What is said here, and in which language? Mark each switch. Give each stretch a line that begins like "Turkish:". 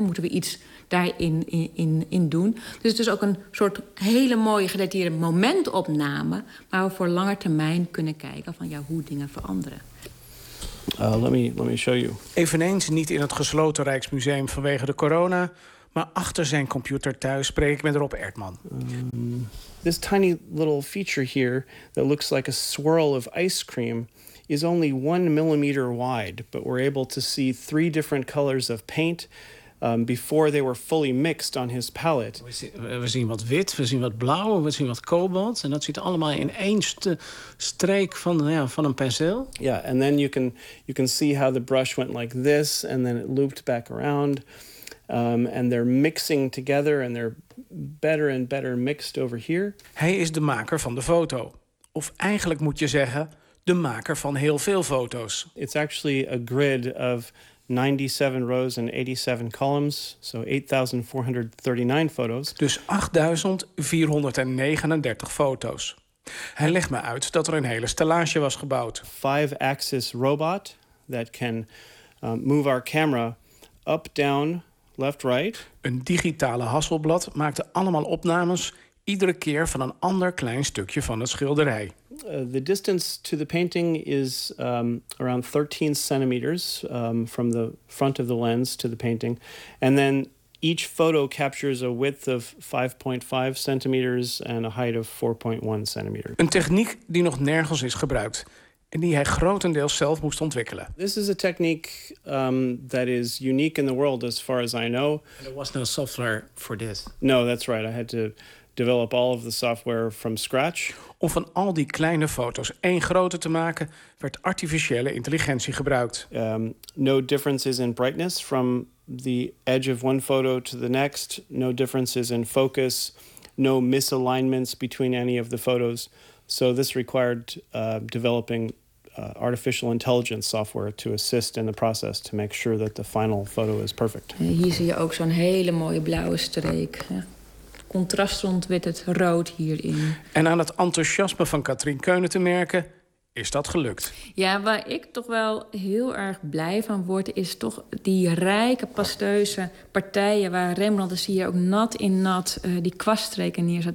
Dutch: Moeten we iets daarin in doen? Dus het is ook een soort hele mooie gedetailleerde momentopname waar we voor lange termijn kunnen kijken van ja, hoe dingen veranderen.
English: Let me show you.
Dutch: Eveneens niet in het gesloten Rijksmuseum vanwege de corona, maar achter zijn computer thuis spreek ik met Rob Erdman.
English: This tiny little feature here that looks like a swirl of ice cream is only 1 millimeter wide, but we're able to see 3 different colors of paint before they were fully mixed on his palette.
Dutch: We zien wat wit, we zien wat blauw, we zien wat kobalt, en dat zit allemaal in één streek van, van een penseel.
English: Yeah, and then you can see how the brush went like this, and then it looped back around. And they're mixing together and they're better and better mixed over here.
Dutch: Hij is de maker van de foto. Of eigenlijk moet je zeggen, de maker van heel veel foto's.
English: It's actually a grid of 97 rows and 87 columns, so 8,439 photos.
Dutch: Dus 8,439 foto's. Hij legt me uit dat er een hele stellage was gebouwd.
English: 5-axis robot that can move our camera up, down, left, right.
Dutch: Een digitale Hasselblad maakte allemaal opnames, iedere keer van een ander klein stukje van het schilderij.
English: The distance to the painting is around 13 centimeters from the front of the lens to the painting. And then each photo captures a width of 5.5 centimeters and a height of 4.1 centimeters.
Dutch: Een techniek die nog nergens is gebruikt en die hij grotendeels zelf moest ontwikkelen.
English: This is a technique that is unique in the world as far as I know. And there was no software for this. No, that's right. I had to develop all of the software from scratch.
Dutch: Om van al die kleine foto's één grote te maken, werd artificiële intelligentie gebruikt.
English: No differences in brightness from the edge of one photo to the next. No differences in focus. No misalignments between any of the photos. So this required developing artificial intelligence software to assist in the process to make sure that the final photo is perfect.
Dutch: Hier zie je ook zo'n hele mooie blauwe streek. Ja. Contrast rond met het rood hierin. En aan het enthousiasme van Katrien Keunen te merken, is dat gelukt. Ja, waar ik toch wel heel erg blij van word, is toch die rijke pasteuze partijen waar Rembrandt, dat zie je ook nat in nat, die kwaststreken neerzet.